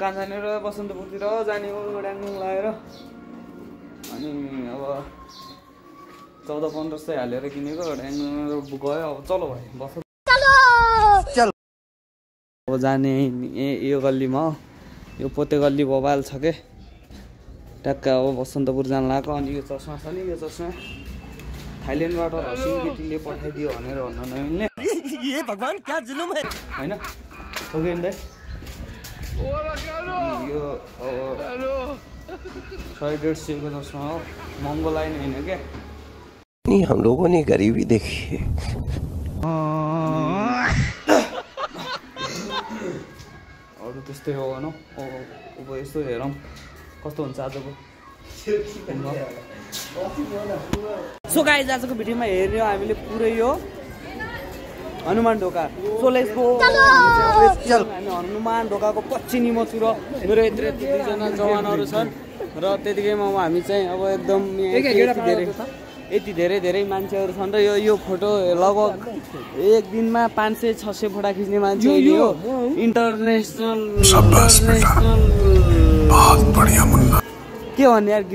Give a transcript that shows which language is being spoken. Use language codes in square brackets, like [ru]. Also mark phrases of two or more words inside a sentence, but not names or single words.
[ne] कहाँ जाने र बसन्तपुरतिर जाने हो डाङडुङ लगाएर अनि अब 1400-1500 हालेर किनेको डाङडुङ गयो अब [hi] चलो भाइ बस चलो [ne] अब जाने यो गल्लीमा हो यो पोते गल्ली बबाल छ के ट्याक्क अब बसन्तपुर जान लाग्यो अनि यो चस्मा छ नि यो चस्मा थाइल्यान्डबाट हसिङ केटीले पठाइदियो भनेर भन्न नमिल्ने [hi] ये भगवान क्या जुलुम है [ne] हैन ओकेन दाइ यो अब 150 को चस्मा हो महँगो लाइन होइन क्या [hi] नहीं हम लोगों ने गरीबी देखी है [ne] अरू त्यस्तै हो भनौँ अब यस्तो हेरौँ कस्तो हुन्छ आजको सो गाइस आजको भिडियोमा हेर्ने हामीले पुरै यो हनुमान ढोका [en] So let's go [ne] हामी हनुमान ढोकाको पछि नि म छु र मेरो यत्रो दुईजना जवानहरू छन् र त्यतिकैमा हामी चाहिँ अब एकदम यति धेरै मान्छेहरू छन् र यो फोटो लगभग एक दिनमा 500-600 फोटो खिच्ने मान्छे हो इन्टरनेसनल के भन्ने यार